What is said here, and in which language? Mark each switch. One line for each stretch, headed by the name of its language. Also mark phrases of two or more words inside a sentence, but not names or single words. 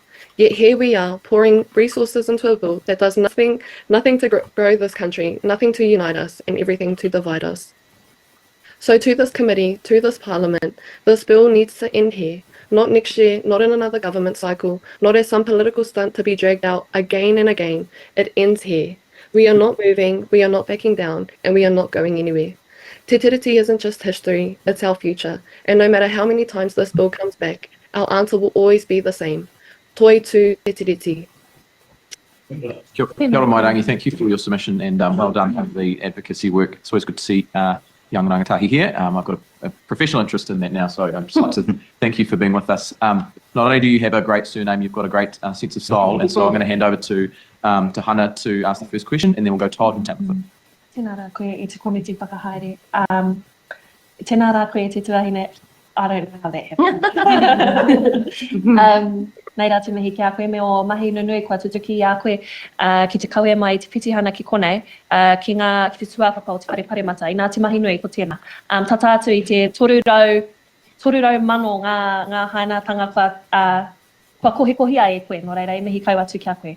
English: Yet here we are, pouring resources into a bill that does nothing to grow this country, nothing to unite us, and everything to divide us. So to this committee, to this Parliament, this bill needs to end here. Not next year, not in another government cycle, not as some political stunt to be dragged out again and again. It ends here. We are not moving, we are not backing down, and we are not going anywhere.
Māori: Te tiriti
English: isn't just history, it's our future. And no matter how many times this bill comes back, our answer will always be the same.
Māori: Toi tu te tiriti. Kia ora Mairangi,
English: thank you for your submission and well done for the advocacy work. It's always good to see young rangatahi here. I've got a professional interest in that now, so I'd just like to thank you for being with us. Not only do you have a great surname, you've got a great sense of style, and so I'm going to hand over to Hannah to ask the first question, and then we'll go Todd and Tabitha.
Māori: Tēnā rā koe I te komiti whakahaere. Tēnā rā koe te tuahine.
English: I don't know how that happened.
Māori: Nei rā te mihi ki a koe me o mahi nunui kua tutuki a koe ki te kaue mai te pitihana ki konei ki te tuapapa o te wharepare I nā te mahi nui ko tēnā. Tata atu I te torurau mano ngā hainatanga kua kohi ai e koe, no reira, mihi kau atu ki a koe.